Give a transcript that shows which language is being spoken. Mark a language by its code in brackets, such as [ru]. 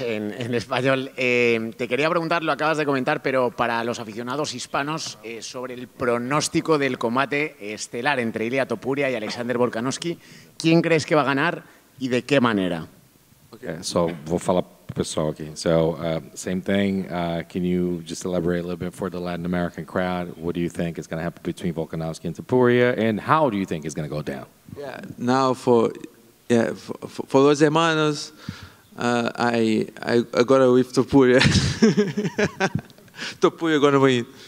[es] En español, te quería preguntar, lo acabas de comentar, pero para los aficionados hispanos, sobre el pronóstico del combate estelar entre Ilia Topuria y Alexander Volkanovski, ¿quién crees que va a ganar y de qué manera? [pt] Okay, so vou falar pro pessoal aqui. [en] So same thing. Can you just elaborate a little bit for the Latin American crowd? What do you think is going to happen between Volkanovski and Topuria, and how do you think it's going to go down? Yeah. Now for [es] los hermanos. [en] I got with Topuria. Topuria gonna win.